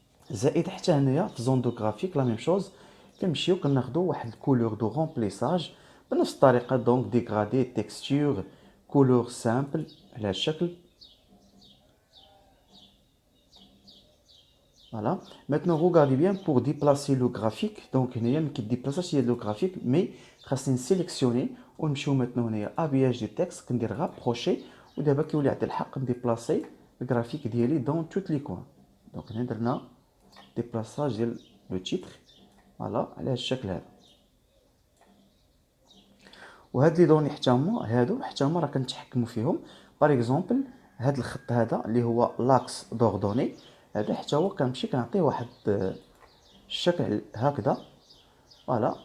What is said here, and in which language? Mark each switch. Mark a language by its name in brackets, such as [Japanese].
[Arabic] زائد حتى هنايا في زون دو غرافيك لا ميم شوز كنمشيو كناخذوا واحد الكولور دو رومبليساج بنفس الطريقه. دونك ديغرادي تكستور كولور سامبل على هذا الشكل. [French] Voilà. Maintenant, regardez bien pour déplacer le graphique. Donc, il y a qui déplace le graphique, mais [Arabic] خاصني [French] sélectionner [Arabic] ونمشيو [French] maintenant [Arabic] هنايا [French] habillage du texte [Arabic] كندير [French] rapprocher [Arabic] ودابا كيولي عندي الحق نديبلاسي الجرافيك ديالي [French] dans toutes les coins. [Arabic] دونك هنا درنا ديبلاساج ديال لو تيتر فوالا على هذا الشكل هذا. وهاد لي دوني حتى هما راه كنتحكموا فيهم. باغ اكزومبل هاد الخط هذا اللي هو لاكس دوردوني هذا حتى هو كنمشي كنعطيه واحد الشكل هكذا فوالا.